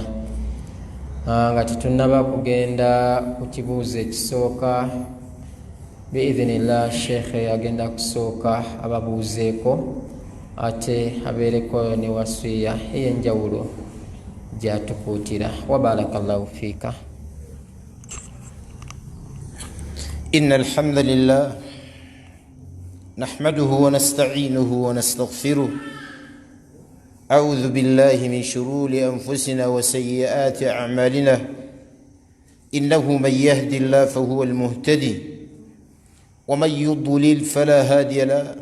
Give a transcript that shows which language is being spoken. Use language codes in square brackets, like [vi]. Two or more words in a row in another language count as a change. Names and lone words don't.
[lg] Nga tetunnaba kugenda ku kibuuzo ekisooka, biidhinillah sheekhe agenda kusooka ababuuzeeko ate abeereko ne wasiya ey'enjawulo gyatukuutira. [ar] وبارك الله فيك. إن الحمد لله نحمده ونستعينه ونستغفره. أعوذ بالله من شرور أنفسنا وسيئات أعمالنا. إنه من يهد الله فهو المهتدي، ومن يضلل فلا هادي له.